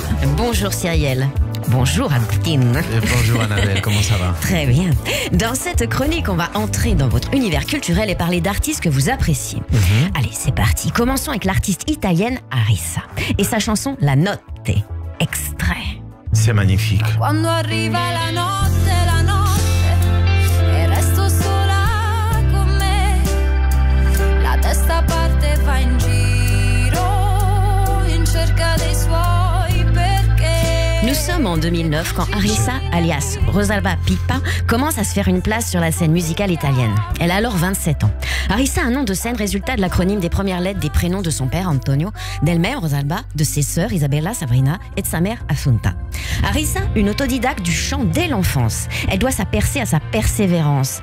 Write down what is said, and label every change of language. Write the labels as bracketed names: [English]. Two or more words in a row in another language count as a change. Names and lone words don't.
[French] Bonjour Cyrielle. Bonjour Agustine. Bonjour Annabelle, comment ça va? Très bien. Dans cette chronique, on va entrer dans votre univers culturel et parler d'artistes que vous appréciez. Allez, c'est parti. Commençons avec l'artiste italienne Arisa et sa chanson La Notte. Extrait. C'est magnifique. [Italian] Quando arriva la notte, e resto sola con me, la testa parte va in giro in cerca dei suoi perché. [French] Nous sommes en 2009 quand Arisa, alias Rosalba Pippa, commence à se faire une place sur la scène musicale italienne. Elle a alors 27 ans. Arisa a un nom de scène résultat de l'acronyme des premières lettres des prénoms de son père Antonio, d'elle-même Rosalba, de ses sœurs Isabella, Sabrina et de sa mère Assunta. Arisa, une autodidacte du chant dès l'enfance. Elle doit sa percée à sa persévérance.